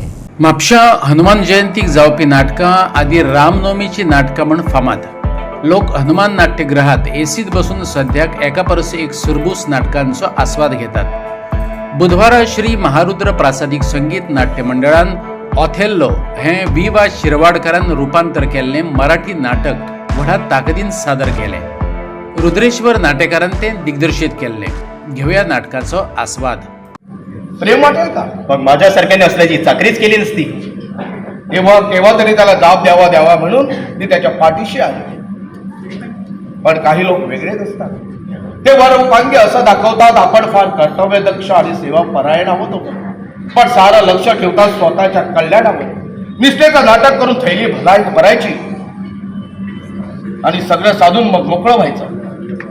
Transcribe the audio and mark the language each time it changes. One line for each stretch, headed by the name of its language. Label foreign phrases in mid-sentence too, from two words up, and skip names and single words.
Konkani: म्हापशा हनुमान जयंतीक जावपी नाटकां आदी रामनवमीची नाटकां म्हण फामाद लोक हनुमान नाट्यगृहात एसीत बसून सद्याक एका परस एक सुरबूस नाटकांचो आस्वाद घेतात बुधवारा श्री महारुद्र प्रासादिक संगीत नाट्य मंडळान ऑथेल्लो हे V.वा शिरवाडकरान रुपांतर केल्लें मराठी नाटक व्हडा ताकदीन सादर केलें रुद्रेश्वर नाटेकारान तें दिग्दर्शीत केल्लें घेवया नाटकाचो आस्वाद
Marathi: प्रेम वाटेल का पण माझ्यासारख्याने असल्याची चाकरीच केली नसती केव्हा तरी त्याला जाब द्यावा म्हणून मी त्याच्या पाठीशी आले पण काही लोक वेगळेच असतात ते वरउपांगी असं दाखवतात आपण फार कर्तव्यदक्ष आणि सेवा परायण होतो पण सारं लक्ष ठेवतात स्वतःच्या कल्याणावर निष्ठेचं नाटक करून थैली भरायची आणि सगळं साधून मग मोकळं व्हायचं.